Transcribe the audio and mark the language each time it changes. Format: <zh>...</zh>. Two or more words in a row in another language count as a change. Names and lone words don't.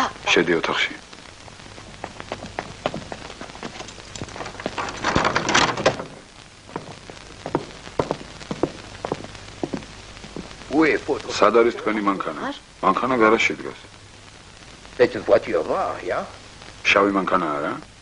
<ka>შედი ოთახში.</ka> <fr>Où est votre...</fr> <ka>სად არის თქვენი მანქანა? მანქანა გარაჟში დგას.</ka> <fr>C'est une voiture noire, ya?</fr> <ka>შავი მანქანაა რა?</ka>